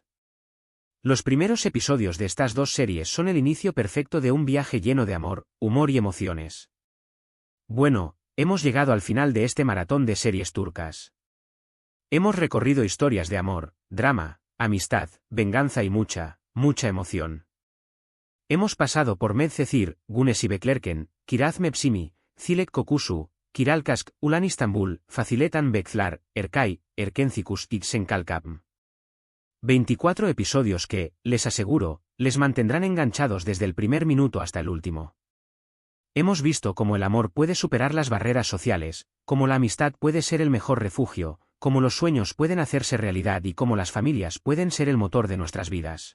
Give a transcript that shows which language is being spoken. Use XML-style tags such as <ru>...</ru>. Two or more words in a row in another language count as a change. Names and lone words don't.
<es>Los primeros episodios de estas dos series son el inicio perfecto de un viaje lleno de amor, humor y emociones. Bueno, hemos llegado al final de este maratón de series turcas. Hemos recorrido historias de amor, drama, amistad, venganza y mucha emoción. Hemos pasado por Medcezir, Güneş Beklerken, Kiraz Mevsimi, Zilek Kokusu, Kiralkask, Ulan Istanbul, Faziletan Bekzlar, Erkay, Erkenzikus y Xenkalkapm. 24 episodios que, les aseguro, les mantendrán enganchados desde el primer minuto hasta el último. Hemos visto cómo el amor puede superar las barreras sociales, cómo la amistad puede ser el mejor refugio, cómo los sueños pueden hacerse realidad y cómo las familias pueden ser el motor de nuestras vidas.</es>